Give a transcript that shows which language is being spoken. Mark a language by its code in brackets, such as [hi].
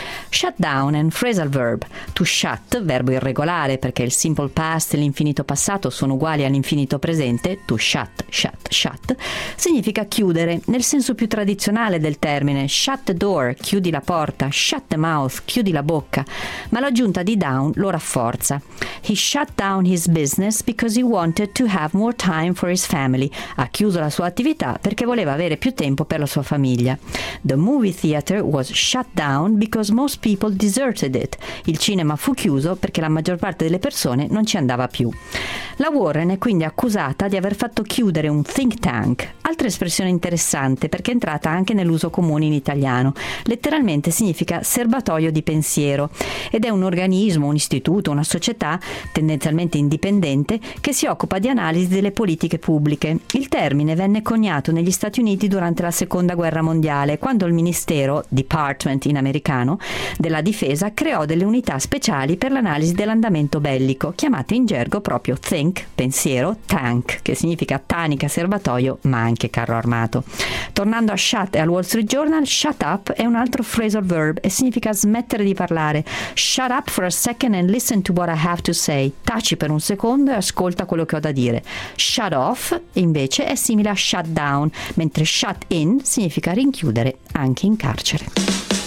[it] Shut down è un phrasal verb. To shut, verbo irregolare perché il simple past e l'infinito passato sono uguali all'infinito presente, to shut, shut, shut, significa chiudere, nel senso più tradizionale del termine, [en] shut the door, [it] chiudi la porta, [en] shut the mouth, [it] chiudi la bocca, ma l'aggiunta di down lo rafforza. [en] He shut down his business because he wanted to have more time for his family. [it] Ha chiuso la sua attività perché voleva avere più tempo per la sua famiglia. [en] The movie theater was shut down because most people deserted it. [it] Il cinema fu chiuso perché la maggior parte delle persone non ci andava più. La Warren è quindi accusata di aver fatto chiudere un think tank, altra espressione interessante perché è entrata anche nell'uso comune in italiano. Letteralmente significa serbatoio di pensiero ed è un organismo, un istituto, una società tendenzialmente indipendente che si occupa di analisi delle politiche pubbliche. Il termine venne coniato negli Stati Uniti durante la Seconda Guerra Mondiale, quando il Ministero, Department in americano, della Difesa creò delle unità speciali per l'analisi dell'andamento bellico, chiamate in gergo proprio think, pensiero, tank, che significa tanica, serbatoio, ma anche carro armato. Tornando a shut e al Wall Street Journal, shut up è un altro phrasal verb e significa smettere di parlare. [en] Shut up for a second and listen to what I have to say. [it] Taci per un secondo e ascolta quello che ho da dire. Shut off, invece, è simile a shut down, mentre shut in significa rinchiudere anche in carcere.